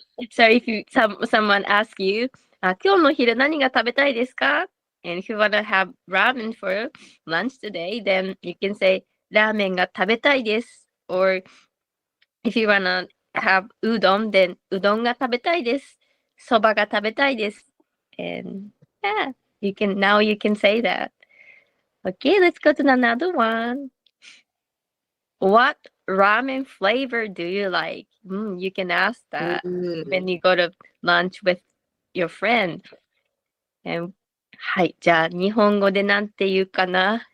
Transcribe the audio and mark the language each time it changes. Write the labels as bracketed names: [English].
[English] So if someone asks you, [Japanese] 今日の昼何が食べたいですか? [English] And if you want to have ramen for lunch today, then you can say [Japanese] ラーメンが食べたいです。 [English] Or if you want to have udon, then [Japanese] うどんが食べたいです。そばが食べたいです。 [English] And yeah, you can say that. Okay, let's go to another one. What ramen flavor do you like? You can ask that when you go to lunch with your friend. And [Japanese] はい、じゃあ日本語でなんて言うかな。